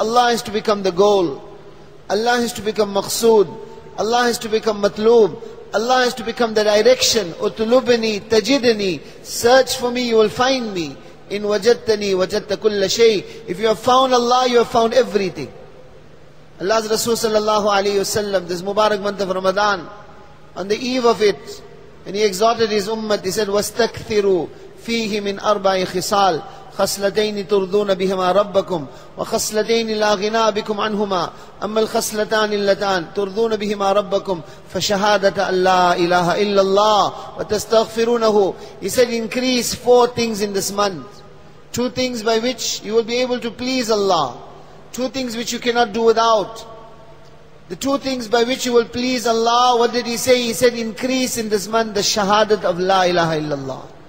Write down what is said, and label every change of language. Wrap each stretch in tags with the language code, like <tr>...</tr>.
<en>Allah has to become the goal. Allah has to become maqsood. Allah has to become matloob. Allah has to become the direction.</en> <ar>Utulubni tajidni.</ar> <en>Search for me, you will find me.</en> <ar>In wajadtani wajadta kulla shay.</ar> <en>If you have found Allah, you have found everything. Allah's Rasul sallallahu alayhi wasallam, this Mubarak month of Ramadan, on the eve of it, when he exhorted his ummah, he said,</en> <ar>وَاسْتَكْثِرُوا فِيهِ مِنْ أَرْبَعِ خِصَالٍ خصلتين ترضون بهما ربكم وخصلتين لا غنى بكم عنهما أما الخصلتان اللتان ترضون بهما ربكم فشهادة أن لا إله إلا الله وتستغفرونه.</ar> <en>He said, increase 4 things in this month. 2 things by which you will be able to please Allah. 2 things which you cannot do without. The 2 things by which you will please Allah, what did he say? He said, increase in this month the shahadat of La ilaha illallah.</en>